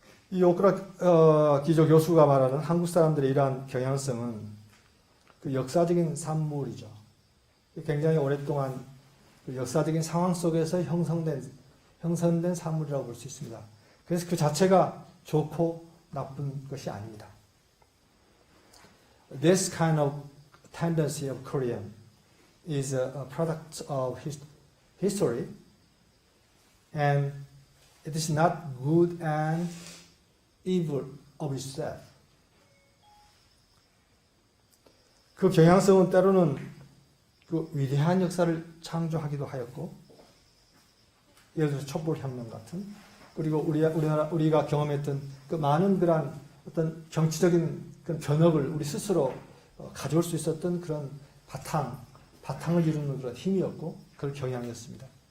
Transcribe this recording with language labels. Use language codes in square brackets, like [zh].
[ko] 이 오크라 기조 교수가 말하는 한국 사람들의 이러한 경향성은 그 역사적인 산물이죠. 굉장히 오랫동안 그 역사적인 상황 속에서 형성된 산물이라고 볼 수 있습니다. 그래서 그 자체가 좋고 나쁜 것이 아닙니다. [en] This kind of tendency of Korean is a product of history, and it is not good and evil of itself. [ko] 그 경향성은 때로는 그 위대한 역사를 창조하기도 하였고, 예를 들어서 촛불혁명 같은, 그리고 우리가 경험했던 그 많은 그런 어떤 정치적인 그런 변혁을 우리 스스로 가져올 수 있었던 그런 바탕을 이루는 그런 힘이었고, 그런 경향이었습니다.